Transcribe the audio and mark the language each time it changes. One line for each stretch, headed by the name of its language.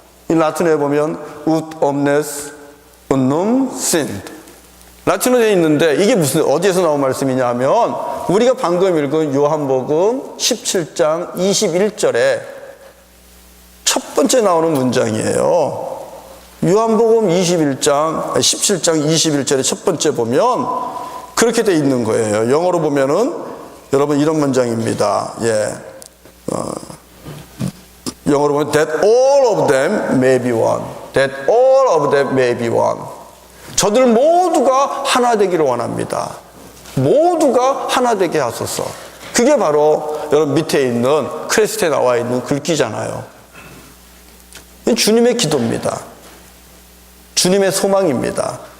Korean: 이 라틴어에 보면
Latin: ut omnes unum sint,
Korean: 라틴어에 있는데 이게 무슨 어디에서 나온 말씀이냐 하면 우리가 방금 읽은 요한복음 17장 21절에 첫 번째 나오는 문장이에요. 요한복음 17장 21절에 첫 번째 보면 그렇게 돼 있는 거예요. 영어로 보면은 여러분 이런 문장입니다. 영어로 보면
English: that all of them may be one. That all of them may be one.
Korean: 저들 모두가 하나 되기를 원합니다. 모두가 하나 되게 하소서. 그게 바로 여러분 밑에 있는 크레스트에 나와 있는 글귀잖아요. 주님의 기도입니다. 주님의 소망입니다.